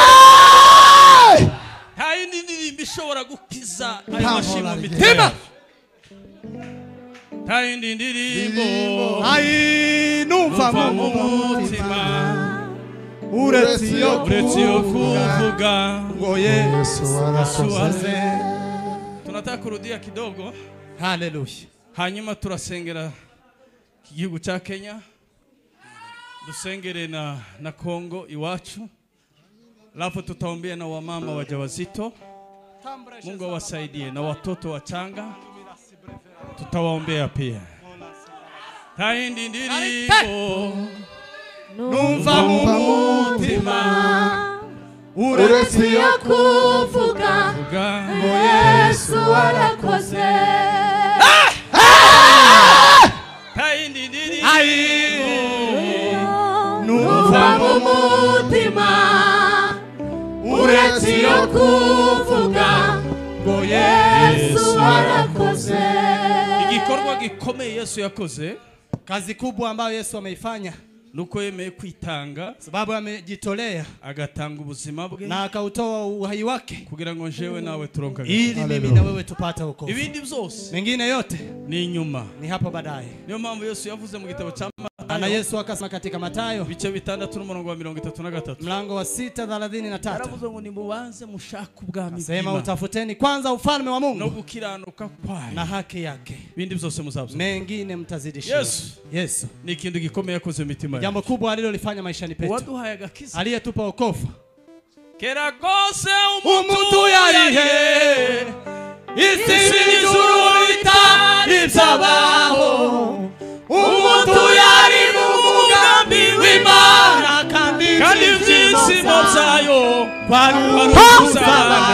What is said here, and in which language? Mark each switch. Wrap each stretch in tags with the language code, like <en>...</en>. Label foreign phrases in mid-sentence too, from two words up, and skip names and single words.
<rw>Tayindi ndirimbo ishobora gukiza ayo mashimo mitima. Tayindi ndirimbo. Numva mu mutima. Uretse yo kuvuga ngo Yesu warakoze.</rw> <sw>Tunataka kurudia kidogo. Hallelujah.</sw> <rw>Hanyuma turasengera igihugu cya Kenya. Dusengere na Kongo iwacu.</rw> <sw>Alafu tutaombea na wamama wajawazito. Mungu awasaidie na watoto wachanga. Tutawaombea pia.</sw> <rw>Tayindi ndirimbo. Numva mu mutima. Uretse yo kuvuga ngo Yesu warakoze. Tayindi ndirimbo. Numva mu mutima. Uretse yo kuvuga ngo Yesu warakoze. Igikorwa gikomeye Yesu yakoze.</rw> <sw>Kazi kubwa ambayo Yesu ameifanya.</sw> <rw>Nuko yemeye kwitanga,</rw> <sw>sababu amejitolea</sw> <rw>agatanga ubuzima bwe</rw> <sw>na akautoa uhai wake</sw> <rn>kugira ngo njewe nawe turonka</rn> <sw>ili mimi na wewe tupate wokovu.</sw> <rw>Ibindi byose</rw> <sw>mengine yote</sw> <rw>ni nyuma,</rw> <sw>ni hapo baadaye.</sw> <rw>Niyo mpamvu Yesu yavuze mu gitabo cha Matayo,</rw> <sw>na Yesu akasema katika Matayo</sw> <rw>bice 6:33</rw> <sw>mlango wa 6:33,</sw> <rw>aravuze ngo nimubanze mushaka ubwami</rw> <sw>sema utafuteni kwanza ufalme wa Mungu</sw> <rw>no gukiranuka kwayo</rw> <sw>na haki yake,</sw> <rw>ibindi byose muzabona,</rw> <sw>mengine mtazidishiwa. Yesu</sw> <rw>ni kintu gikomeye yakoze mitima,</rw> <sw>jambo kubwa alilolifanya maishani petu,</sw> <rw>waduhaye agakiza,</rw> <sw>aliyetupa wokovu.</sw> <rw>Kera kose umuntu yarihe isi n'ijuru bitarizabaho, umuntu yari mu mugambi w'Imana kandi ibyishimo byayo baruzabana.</rw>